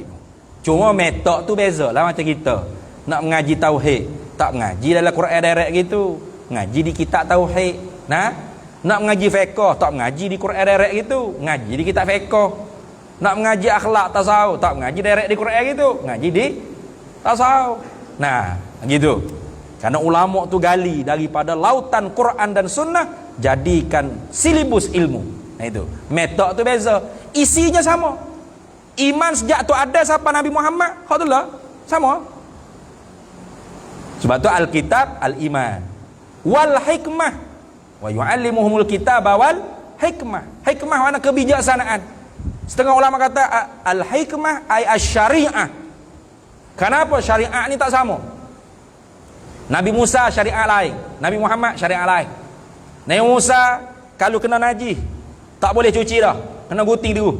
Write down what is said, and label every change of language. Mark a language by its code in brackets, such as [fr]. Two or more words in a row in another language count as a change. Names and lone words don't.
[ms] Cuma metod tu beza lah macam kita. Nak mengaji tauhid, tak mengaji dalam Quran direct gitu. Ngaji di kitab tauhid. Nah, nak mengaji fiqh, tak mengaji di Quran direct gitu. Ngaji di kitab fiqh. Nak mengaji akhlak tasawuf, tak mengaji direct di Quran gitu. Ngaji di tasawuf. Nah, gitu. Karena ulama tu gali daripada lautan Quran dan Sunnah, jadikan silibus ilmu. Nah itu. Metod tu beza. Isinya sama. Iman sejak tu ada siapa Nabi Muhammad, hak tu lah sama. Sebab tu Alkitab, [ar] الإيمان. والحكمة. ويعلمهم الكتاب والحكمة. [ms] Hikmah makna kebijaksanaan. Setengah ulama kata [ar] الحكمة أي الشريعة. [ms] Kenapa syariat ni tak sama? Nabi Musa syariat lain, Nabi Muhammad syariat lain. Nabi Musa kalau kena najis tak boleh cuci dah, kena gunting dulu.